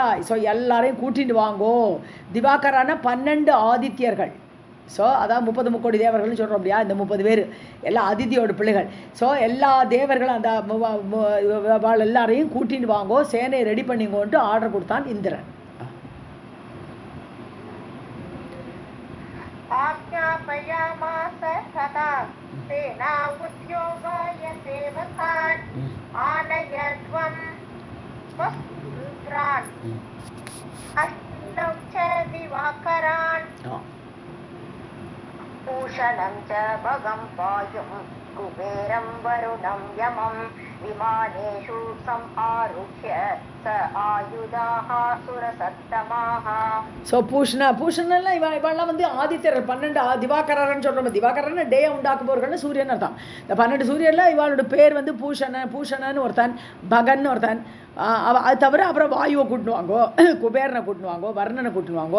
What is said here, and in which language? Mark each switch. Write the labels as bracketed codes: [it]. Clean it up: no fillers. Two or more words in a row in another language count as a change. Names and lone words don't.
[ta] ஸோ எல்லாரையும் கூட்டிட்டு வாங்கோ. திவாகரான 12 ஆதித்யர்கள். ஸோ அதான் 30 முக்கோடி தேவர்கள்னு சொல்கிறோம் இல்லையா? இந்த 30 பேர் எல்லாம் அதித்தியோட பிள்ளைகள். ஸோ எல்லா தேவர்களும் அந்த எல்லாரையும் கூட்டிட்டு வாங்கோ, சேனையை ரெடி பண்ணிங்கோன்ட்டு ஆர்டர் கொடுத்தான் இந்திரன். [sa] आज्ञापयामास तथा सेना उद्योगाय सेवकान् आनयध्वं वसून् अश्विनौ च दिवाकरान् भूषणं च भगं वायुं कुबेरं वरुणं यमं विमानेषु समारुह्य स आयुधाः सुरसत्तमाः. [ta] ஸோ பூஷணெல்லாம் இவெல்லாம் வந்து ஆதித்யர்கள் 12 திவாகரன்னு சொல்கிறோம். திவாகரன்னு டே உண்டாக்குபவர்கள்னு சூரியன் அர்த்தம். இந்த 12 சூரியனில் இவளோட பேர் வந்து பூஷணன்னு ஒருத்தன், பகன்னு ஒருத்தன். அது தவிர அப்புறம் வாயுவை கூட்டினுவாங்கோ, குபேரனை கூட்டினுவாங்கோ, வர்ணனை கூட்டினுவாங்கோ.